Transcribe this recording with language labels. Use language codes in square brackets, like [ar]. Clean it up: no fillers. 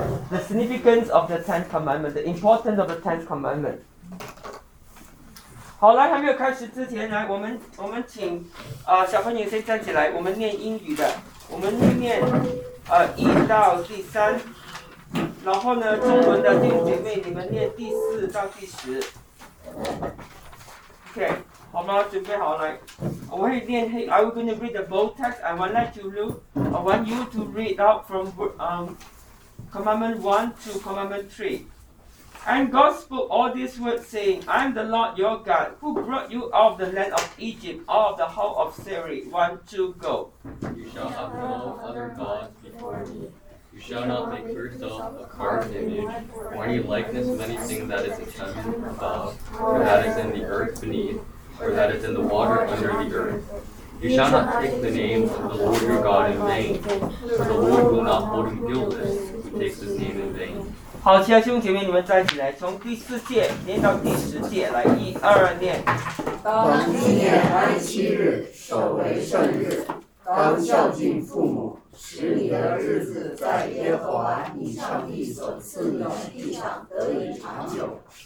[en] The significance of the Ten Commandments, the importance of the Ten Commandments. [zh] 好来，还没有开始之前，来，我们请小朋友先站起来，我们念英语的，我们念一到第三，然后呢，中文的弟兄姐妹，你们念第四到第十。 OK, 好吗？准备好来，我会念。 [en] I will going to read the bold text. I want let you look. I want you to read out from Commandment 1 to Commandment 3. And God spoke all these words, saying, I am the Lord your God, who brought you out of the land of Egypt, out of the house of Seri. 1, 2, go. You shall have no other gods before me. You shall not make yourself a carved image, or any likeness of anything that is in heaven above, or that is in the earth beneath, or that is in the water under the earth. You shall not take the name of the Lord your God in vain, for the Lord will not hold him guiltless who takes his name in vain. [zh] 好，其他兄弟姐妹，你们站起来，从第四诫念到第十诫，来，一、二念。当纪念安息日，守为圣日，当孝敬父母，使你的日子在耶和华你上帝所赐你的地上得以长久。